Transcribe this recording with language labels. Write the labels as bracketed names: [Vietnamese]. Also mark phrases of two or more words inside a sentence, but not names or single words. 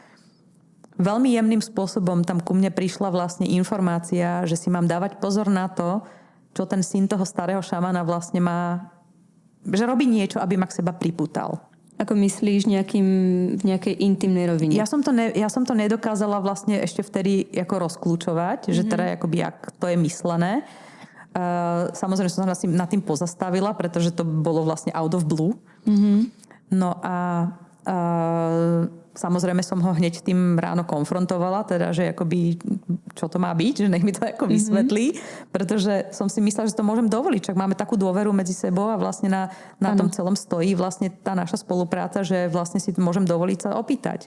[Slovak] Veľmi jemným spôsobom tam ku mne prišla vlastne informácia, že si mám dávať pozor na to, čo ten syn toho starého šamana vlastne má, že robí niečo, aby ma k seba pripútal. Ako myslíš v nejakej intimnej rovine? Ja som to nedokázala vlastne ešte vtedy ako rozklúčovať, že teda akoby jak to je myslené. Samozrejme som sa nad tým pozastavila, pretože to bolo vlastne [English] out of blue. [Slovak] No a samozrejme som ho hneď tým ráno konfrontovala, teda, že akoby, čo to má byť, že nech mi to ako vysvetlí, pretože som si myslela, že to môžem dovoliť, čak máme takú dôveru medzi sebou a vlastne na tom celom stojí vlastne tá naša spolupráca, že vlastne si môžem dovoliť sa opýtať.